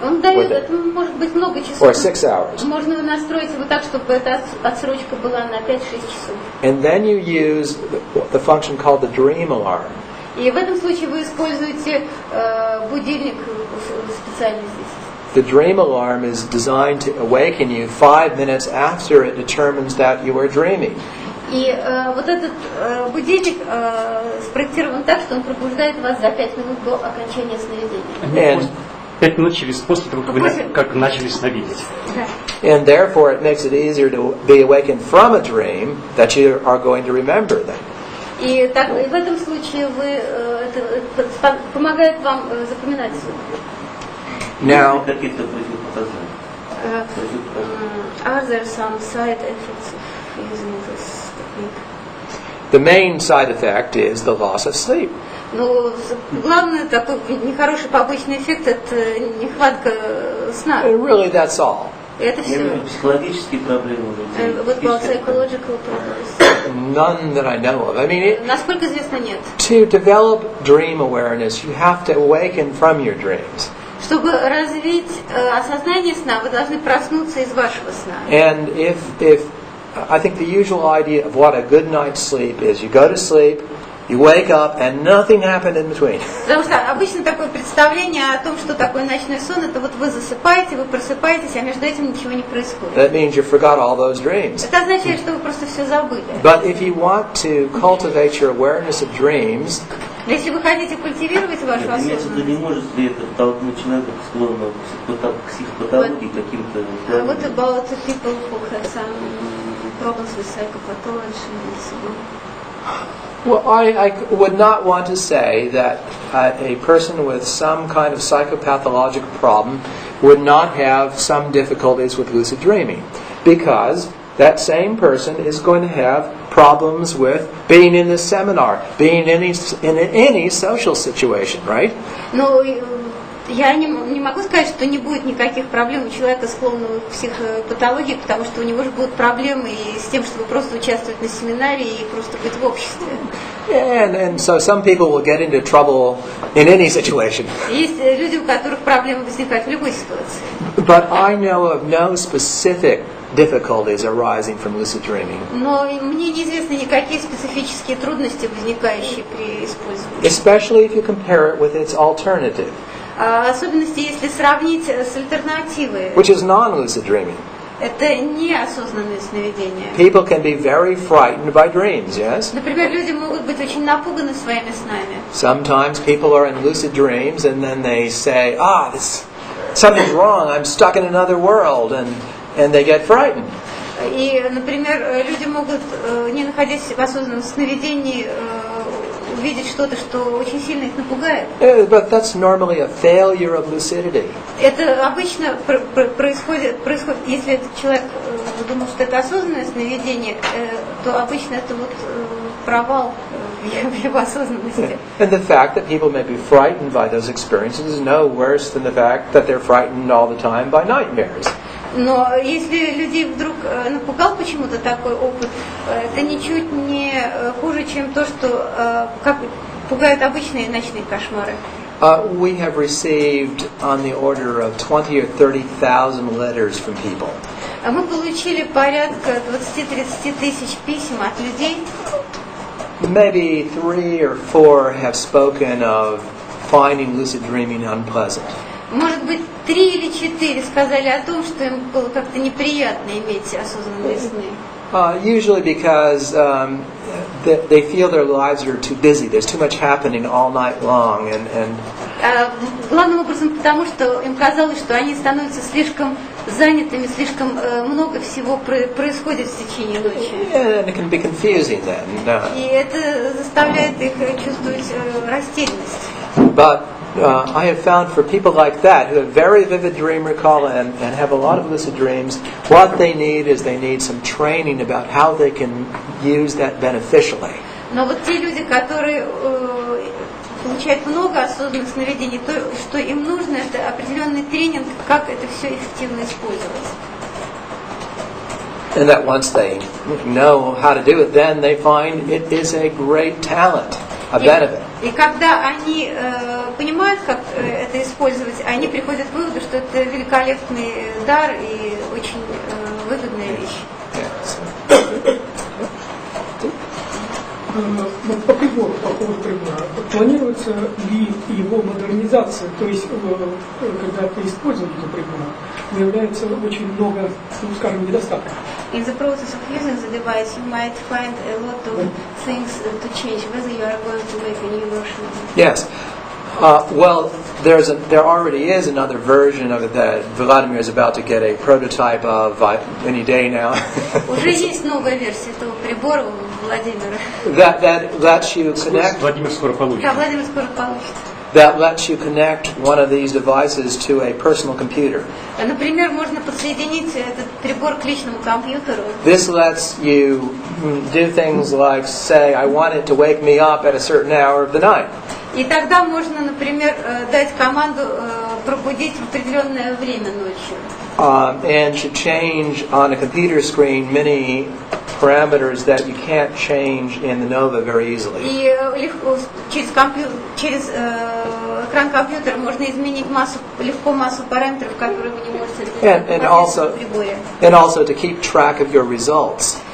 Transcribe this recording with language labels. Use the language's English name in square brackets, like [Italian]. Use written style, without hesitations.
[Russian] Он дает, это может быть много часов. [English] Or 6 hours. [Russian] Можно настроить его так, чтобы эта отсрочка была на 5-6 часов. [English] And then you use the function called the dream alarm. [Russian] И в этом случае вы используете будильник специально здесь. [English] The dream alarm is designed to awaken you 5 minutes after it determines that you are dreaming. [Russian] И вот этот будильник спроектирован так, что он пробуждает вас за 5 минут до окончания сновидения. 5 минут после того, как начали сновидеть. [English] And therefore it makes it easier to be awakened from a dream that you are going to remember then. [Russian] И в этом случае это помогает вам запоминать сон. [English] Now, are there some side effects of using this technique? the main side effect is the loss of sleep. [Russian] Ну, главный такой нехороший побочный эффект – это нехватка сна. [English] And really, that's all. [Russian] Это все. Психологические проблемы. [English] What about psychological problems? None that I know of. I mean, [Russian] Насколько известно, нет. [English] to develop dream awareness, you have to awaken from your dreams. [Russian] Чтобы развить осознание сна, вы должны проснуться из вашего сна. [English] And if I think the usual idea of what a good night's sleep is, you go to sleep, you wake up, and nothing happened in between. [Russian] Потому что обычно такое представление о том, что такое ночной сон, это вот вы засыпаете, вы просыпаетесь, а между этим ничего не происходит. [English] That means you forgot all those dreams. [Russian] Это означает, что вы просто все забыли. [English] But if you want to cultivate your awareness of dreams, [Russian] Если вы хотите культивировать вашу Имеется в виду, не осознанность, может ли это толкнуть человека склонного к психопатологии каким-то... [English] what about people who have some problems with psychopathology and so on? well, I would not want to say that a person with some kind of psychopathological problem would not have some difficulties with lucid dreaming, because that same person is going to have problems with being in this seminar, being in any social situation, right? [Russian] Но я не могу сказать, что не будет никаких проблем у человека, склонного к психопатологии, потому что у него же будут проблемы и с тем, чтобы просто участвовать на семинаре и просто быть в обществе. [English] And so some people will get into trouble in any situation. [Russian] Есть люди, у которых проблемы возникают в любой ситуации. [English] But I know of no specific difficulties arising from lucid dreaming. [Russian] Но мне неизвестны никакие специфические трудности, возникающие при использовании. [English] Especially if you compare it with its alternative, [Russian] Особенности, если сравнить с альтернативой. [English] which is non-lucid dreaming. [Russian] Это неосознанные сновидения. [English] People can be very frightened by dreams, yes? [Russian] Например, люди могут быть очень напуганы своими снами. [English] Sometimes people are in lucid dreams and then they say, something's wrong, I'm stuck in another world, and they get frightened. [Russian] И, например, люди могут, не находясь в осознанном сновидении, увидеть что-то, что очень сильно их напугает. [English] But that's normally a failure of lucidity. [Russian] Это обычно происходит, если этот человек думал, что это осознанное сновидение, то обычно это вот провал в его осознанности. [English] And the fact that people may be frightened by those experiences is no worse than the fact that they're frightened all the time by nightmares. [Russian] Но если людей вдруг напугал почему-то такой опыт, это ничуть не хуже, чем то, что как пугают обычные ночные кошмары. [English] We have received on the order of 20 or 30,000 letters from people. [Russian] Мы получили порядка 20-30 тысяч писем от людей. [English] Maybe 3 or 4 have spoken of finding lucid dreaming unpleasant. [Russian] Может быть, 3 или 4 сказали о том, что им было как-то неприятно иметь осознанные сны. [English] Usually because they feel their lives are too busy. There's too much happening all night long, and [Russian] главным образом потому, что им казалось, что они становятся слишком занятыми, слишком много всего происходит в течение ночи. [English] and it can be confusing then. [Russian] И это заставляет их чувствовать растерянность. [English] But I have found for people like that who have very vivid dream recall and have a lot of lucid dreams, what they need is they need some training about how they can use that beneficially. [Russian] Но вот те люди, которые получают много осознанных сновидений, то, что им нужно, это определенный тренинг, как это все эффективно использовать. [English] And that once they know how to do it, then they find it is a great talent, a benefit. [Russian] И когда они понимают, как это использовать, они приходят к выводу, что это великолепный дар и очень выгодная вещь. По поводу прибора, планируется ли его модернизация, то есть когда при использовании этого прибора выявляется очень много, скажем, недостатков? [English] In the process of using the device, you might find a lot of things to change, whether you are going to make a new version of it. Yes. Well, there already is another version of it that Vladimir is about to get a prototype of any day now. [Russian] Уже есть новая версия этого прибора у Владимира. [English] that lets you connect. [Russian] Владимир скоро получит. Да, Владимир скоро получит. [English] That lets you connect one of these devices to a personal computer. [Russian] Например, можно подсоединить этот прибор к личному компьютеру. [English] This lets you do things like say, I want it to wake me up at a certain hour of the night. [Russian] И тогда можно, например, дать команду пробудить в определенное время ночью. [English] And to change on a computer screen many parameters that you can't change in the Nova very easily. [Russian] И легко через экран компьютера можно изменить легко массу параметров, которые вы не можете [English] And also, [Russian] в приборе. [English] and also to keep track of your results.